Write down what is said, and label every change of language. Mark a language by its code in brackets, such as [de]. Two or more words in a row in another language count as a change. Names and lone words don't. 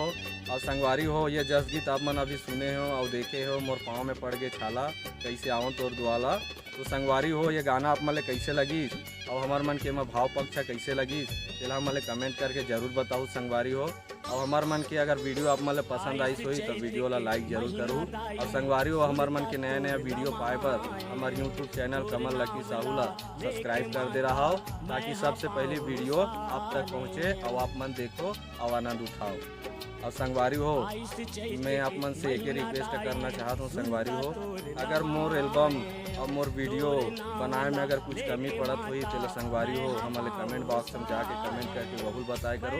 [hne] और संगवारी हो ये जस गीत आप मन अभी सुने हो और देखे हो मोर पाँव में पड़ गए छाला कैसे आवं तोर दुआला। तो संगवारी हो ये गाना आप मन ले कैसे लगी और हमार मन के भाव पक्ष कैसे लगी तेला हम ले कमेंट करके जरूर बताओ संगवारी हो। और हमार मन के अगर वीडियो आप मन ले पसंद आई हुई तो वीडियो ला लाइक जरूर करूँ। और संगवारी हो हमार मन के नया नया वीडियो पाए पर हमारे यूट्यूब चैनल कमल लकी साहू ला सब्सक्राइब कर दे रहा हो ताकि सबसे पहले वीडियो आप तक पहुँचे और आप मन देखो और आनंद उठाओ। और संगवारी हो मैं आप मन से एक ही रिक्वेस्ट करना चाहता हूँ संगवारी हो अगर मोर एल्बम और मोर वीडियो बनाए में अगर कुछ कमी पड़त हुई तो संगवारी हो हमारे [en] comment box [hne] में जाके कमेंट करके बहुल बताए करो।